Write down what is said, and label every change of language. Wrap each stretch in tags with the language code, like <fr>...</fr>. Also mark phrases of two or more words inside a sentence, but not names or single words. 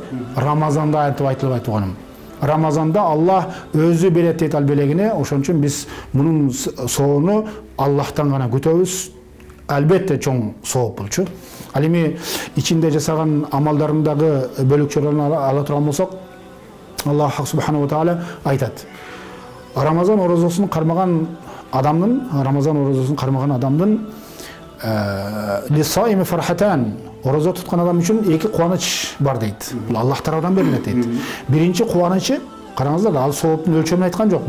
<ky>Рамазанда айтып айтылганым. Рамазанда Аллах өзү берет дейт ал белегине. Ошон үчүн биз мунун соону Аллахтан гана күтөбүз. Албетте чоң сооп болчу. Ал эми ичинде жасаган амалдарындагы бөлүкчөлөрүн ала турган болсок,</ky> <ar>الله سبحانه وتعالى</ar> <ky>айтат. Рамазан орозосун кармаган адамдын</ky> <ar>للصائم فرحتان,</ar> <ky>орозо туткан адам үчүн эки кубаныч бар дейт. Бул Аллах тарабынан берилет дейт. Биринчи кубанычы, караңыздар, ал сооптун өлчөмүн айткан жок.</ky>